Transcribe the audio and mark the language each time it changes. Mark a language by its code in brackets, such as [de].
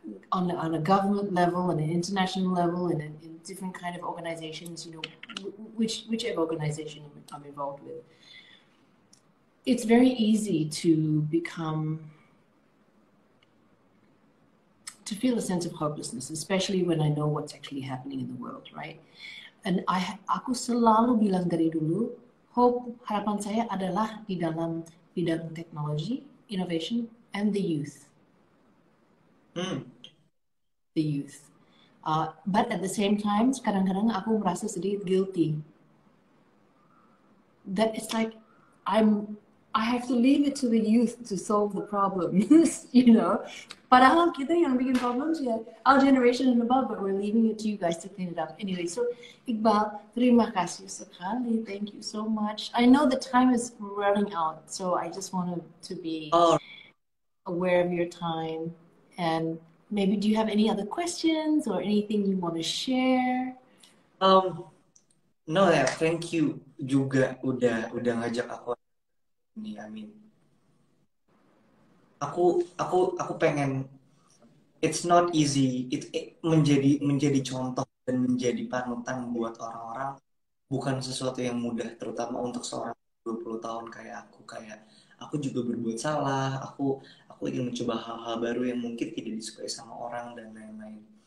[en] on a government level and an international level and in different kind of organizations, whichever organization I'm involved with, it's very easy to feel a sense of hopelessness, especially when I know what's actually happening in the world, right? [id] And aku selalu bilang dari dulu, harapan saya adalah di dalam bidang teknologi, [en] innovation, and the youth. The youth. But at the same time, [id] kadang-kadang aku merasa sedikit [en] guilty. That it's like I have to leave it to the youth to solve the problems, [id] Padahal kita yang bikin [en] problems ya, our generation and above, but we're leaving it to you guys to clean it up. [id] Anyway, so Iqbal, terima kasih sekali. [en] Thank you so much. I know the time is running out, so I just wanted to be aware of your time. And maybe do you have any other questions or anything you want to share? [id] No ya, [en] thank you [id] juga udah ngajak aku ini. [en] I mean, [id] aku pengen, [en] it's not easy. [id] Menjadi contoh dan menjadi panutan buat orang-orang bukan sesuatu yang mudah, terutama untuk seorang 20 tahun kayak aku. Kayak aku juga berbuat salah, aku ingin mencoba hal-hal baru yang mungkin tidak disukai sama orang dan lain-lain.